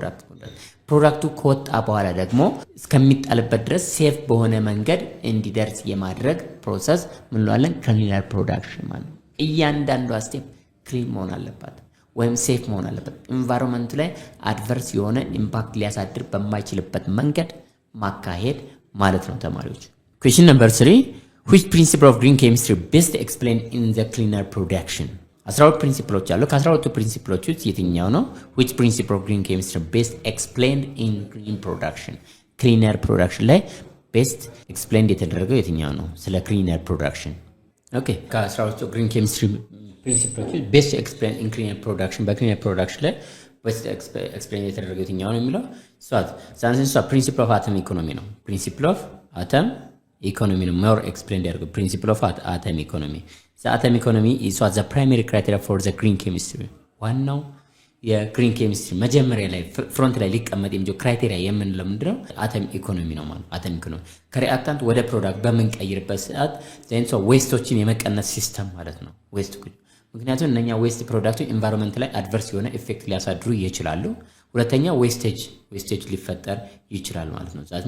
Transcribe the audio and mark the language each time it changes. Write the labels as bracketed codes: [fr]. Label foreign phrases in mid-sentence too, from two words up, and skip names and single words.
[am] ፕሮዳክቱ ከወጣ በኋላ ደግሞ እስከሚጣልበት ድረስ ሴፍ በሆነ መንገድ እንዲደርስ የማድረግ ፕሮሰስ ምን እንለዋለን [en] cleaner production [am] ማለት ነው። እያንዳንዷ ስቴፕ ክሊን መሆን አለባት ወይም ሴፍ መሆን አለበት ኢንቫይሮንመንት ላይ አድቨርስ የሆነ ኢምፓክት ሊያሳድር በማይችልበት መንገድ ማካሄድ ማለት ነው ተማሪዎች። [en] question number 3 which principle of green chemistry best explained in the cleaner production [am] 12 ፕሪንሲፕሎች አሉ ከ12ቱ ፕሪንሲፕሎች ውስጥ የትኛው ነው [en] which principle of green chemistry best explained in green production cleaner production ላይ best explained [am] የተደረገው የትኛው ነው ስለ [en] cleaner production [am] ኦኬ ከ12ቱ [en] green chemistry [am] ፕሪንሲፕሎች ውስጥ [en] best explained in cleaner production በcleaner production ላይ best explained [am] የተደረገው የትኛው ነው የሚለው [en] ሳንስ principle of atom economy ነው principle of atom economy ነው more explained ያደርገው principle of atom economy the atom economy is what the primary criteria for the green chemistry [am] ዋናው የግሪን ኬሚስትሪ መጀመሪያ ላይ ፍሮንት ላይ ሊቀመጥ የሚጀው ክራይቴሪያ የምንለው ምንድነው አተም ኢኮኖሚ ነው ማለት አተም ኢኮኖሚ ከሪአክታንት ወደ ፕሮዳክት በመንቀይርበት ሰዓት ዘንሶ ዌስቶችን የመቀነስ ሲስተም ማለት ነው ዌስት ምክንያቱም እነኛ [en] waste products [am] ኢንቫይሮንመንት ላይ አድቨርስ የሆነ ኢፌክት ሊያሳድሩ ይችላሉ ሁለተኛ ዌስቴጅ ሊፈጠር ይችላል ማለት ነው ዛት